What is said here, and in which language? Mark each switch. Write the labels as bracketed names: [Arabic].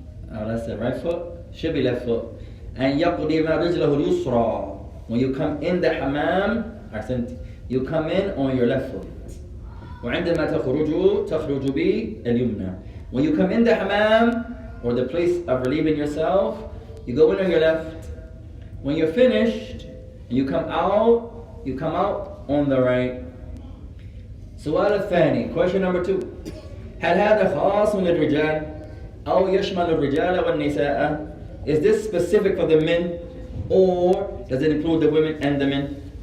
[English] That's the right foot, should be left foot. And [Arabic] يقدم رجله اليسرى. [English] When you come in the hammam, you come in on your left foot. [Arabic] وعندما تخرج باليمنى. [English] When you come in the hammam, or the place of relieving yourself, you go in on your left. When you're finished, and you come out on the right. [Arabic] سؤال الثاني, [English] question number 2. [Arabic] هل هذا خاص للرجال أو يشمل الرجال والنساء? [English] Is this specific for the men, or does it include the women and the men?